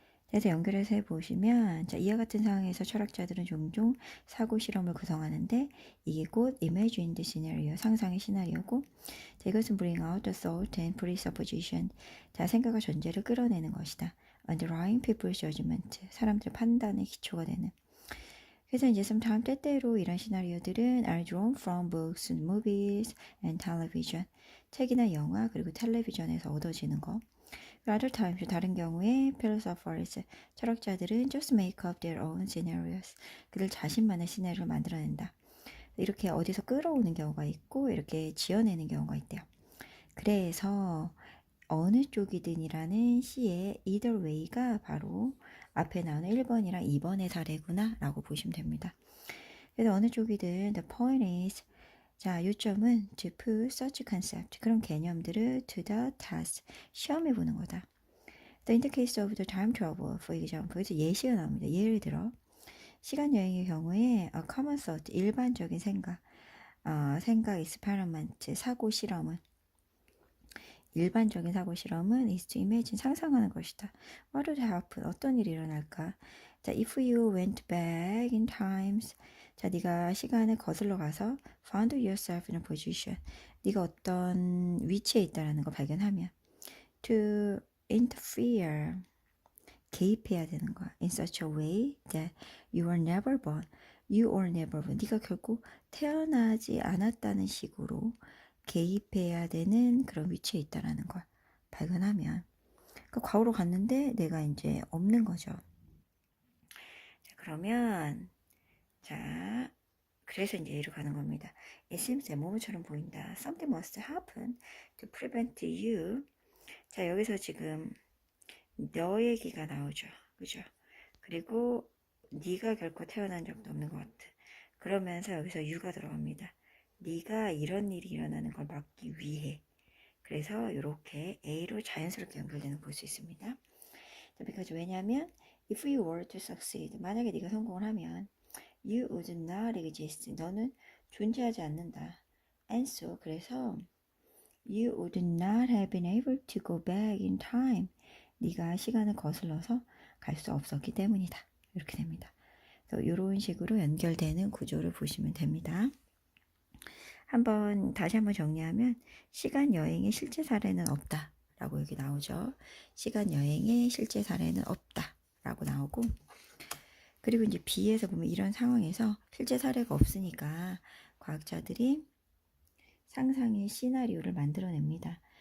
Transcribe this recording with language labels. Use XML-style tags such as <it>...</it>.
<ko>그래서 연결해서 해보시면 자, 이와 같은 상황에서 철학자들은 종종 사고 실험을 구성하는데 이게 곧</ko> <en>imagined scenario,</en> <ko>상상의 시나리오고, 자, 이것은</ko> <en>bring out the thought and presupposition,</en> <ko>자, 생각과 전제를 끌어내는 것이다.</ko> <en>underlying people's judgment,</en> <ko>사람들의 판단의 기초가 되는. 그래서 이제 sometimes 때때로 이런 시나리오들은</ko> <en>are drawn from books, movies, and television,</en> <ko>책이나 영화 그리고 텔레비전에서 얻어지는 거.</ko> <en>Other times,</en> <ko>다른 경우에</ko> <en>philosophers, 철학자들은 just make up their own scenarios,</en> <ko>그들 자신만의 시나리오를 만들어낸다. 이렇게 어디서 끌어오는 경우가 있고 이렇게 지어내는 경우가 있대요. 그래서 어느 쪽이든이라는 C의 either way가 바로 앞에 나오는 1번이랑 2번의 사례구나 라고 보시면 됩니다. 그래서 어느 쪽이든</ko> <en>the point is,</en> <ko>자, 요점은</ko> <en>to put such concept,</en> <ko>그런 개념들을</ko> <en>to the test,</en> <ko>시험해 보는 거다.</ko> <en>The in the case of the time travel, for example,</en> <ko>그래서 예시가 나옵니다. 예를 들어 시간 여행의 경우에</ko> <en>common thought,</en> <ko>일반적인 생각, 생각 experiment, 사고 실험은 일반적인 사고 실험은</ko> <en>is to imagine,</en> <ko>상상하는 것이다.</ko> <en>What would happen?</en> <ko>어떤 일이 일어날까? 자,</ko> <en>if you went back in times,</en> <ko>자, 네가 시간을 거슬러 가서</ko> <en>found yourself in a position,</en> <ko>네가 어떤 위치에 있다라는 걸 발견하면</ko> <en>to interfere,</en> <ko>개입해야 되는 거야.</ko> <en>In such a way that you are never born,</en> <ko>you are never born, 네가 결코 태어나지 않았다는 식으로 개입해야 되는 그런 위치에 있다라는 걸 발견하면, 그러니까 과거로 갔는데 내가 이제 없는 거죠. 자, 그러면 자, 그래서 이제 A로 가는 겁니다.</ko> <en>It seems that</en> <ko>뭐뭐처럼 보인다.</ko> <en>Something must happen to prevent you.</en> <ko>자, 여기서 지금 너 얘기가 나오죠. 그죠? 그리고 네가 결코 태어난 적도 없는 것 같아. 그러면서 여기서 you가 들어갑니다. 네가 이런 일이 일어나는 걸 막기 위해. 그래서 이렇게 A로 자연스럽게 연결되는 걸 볼 수 있습니다.</ko> <en>because</en> <ko>왜냐하면</ko> <en>if you were to succeed,</en> <ko>만약에 네가 성공을 하면</ko> <en>you would not exist,</en> <ko>너는 존재하지 않는다.</ko> <en>And so, 그래서 you would not have been able to go back in time,</en> <ko>네가 시간을 거슬러서 갈 수 없었기 때문이다. 이렇게 됩니다. 그래서 이런 식으로 연결되는 구조를 보시면 됩니다. 다시 한번 정리하면 시간 여행의 실제 사례는 없다 라고 여기 나오죠. 시간 여행의 실제 사례는 없다 라고 나오고, 그리고 이제 B에서 보면 이런 상황에서 실제 사례가 없으니까 과학자들이 상상의 시나리오를 만들어냅니다.</ko>